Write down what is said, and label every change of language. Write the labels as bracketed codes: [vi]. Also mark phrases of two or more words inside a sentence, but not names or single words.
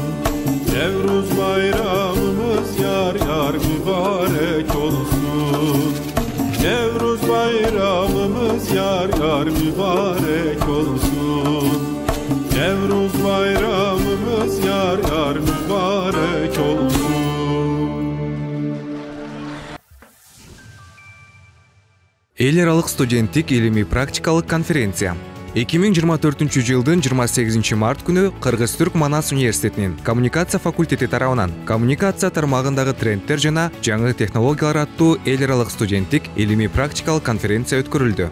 [tr] Nevruz bayramımız yar yar mübarek olsun. Nevruz bayramımız yar yar mübarek olsun. Nevruz bayramımız yar yar mübarek olsun. [ky] Эл аралык студенттик илимий практикалык конференция 2024-жылдын 28 март күнү Кыргыз-Түрк Манас университетинин коммуникация факультети тарабынан коммуникация тармагындагы трендтер жана жаңы технологиялар аттуу эл аралык студенттик илимий практикалык конференция өткөрүлдү.